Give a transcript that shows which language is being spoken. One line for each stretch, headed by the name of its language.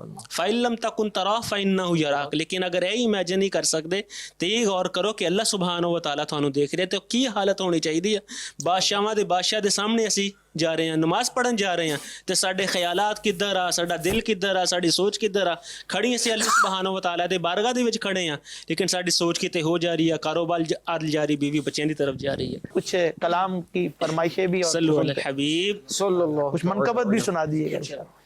Arabic: فإن لم تكن تراه فإنه يراك،
Punjabi: لیکن اگر اے امیجن نہیں کر سکتے تو یہ غور کرو کہ اللہ سبحانہ و تعالیٰ تھانوں دیکھ رہے تو کی حالت ہونی چاہیے. بادشاہاں دے بادشاہ دے سامنے اسی جا رہے ہیں، نماز پڑھن جا رہے ہیں تو ساڈے خیالات کدھر آ، ساڈا دل کدھر آ، ساڈی سوچ کدھر آ. کھڑی اسی اللہ سبحانہ و تعالیٰ دے بارگاہ دے وچ کھڑے ہیں لیکن ساڈی سوچ کتے ہو جا رہی ہے، کاروبار عدل جاری، بیوی بچیاں دی طرف جا رہی ہے.
Urdu: کچھ کلام کی فرمائشیں بھی
Arabic: صلو علی الحبیب
Urdu: صلی اللہ، کچھ منقبت بھی سنا دیجیے گا.